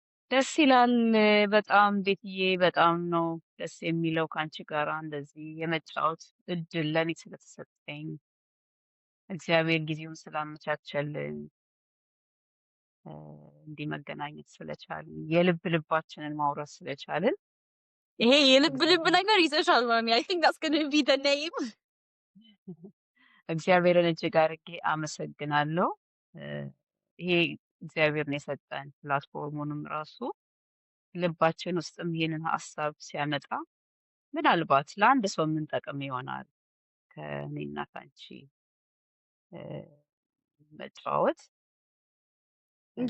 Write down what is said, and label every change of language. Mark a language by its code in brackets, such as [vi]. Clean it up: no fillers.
[am] ደስ ይላል በጣም ቤትዬ፣ በጣም ነው ደስ የሚለው ከአንቺ ጋር እንደዚህ የመጫወት እድል ለእኔ ስለተሰጠኝ እግዚአብሔር ጊዜውን ስላመቻቸልን እንዲህ መገናኘት ስለቻልን የልብ ልባችንን ማውራት ስለቻልን ይሄ የልብ ነገር ይዘሻል ማሚ። [en] I think that's going to be the name. [am] እግዚአብሔርን እጅግ አድርጌ አመሰግናለሁ። ይሄ እግዚአብሔር ነው የሰጠን ፕላትፎርሙንም ራሱ ልባችን ውስጥም ይሄንን ሀሳብ ሲያመጣ ምናልባት ለአንድ ሰው የምንጠቅም ይሆናል ከእኔና ከአንቺ መጫወት እና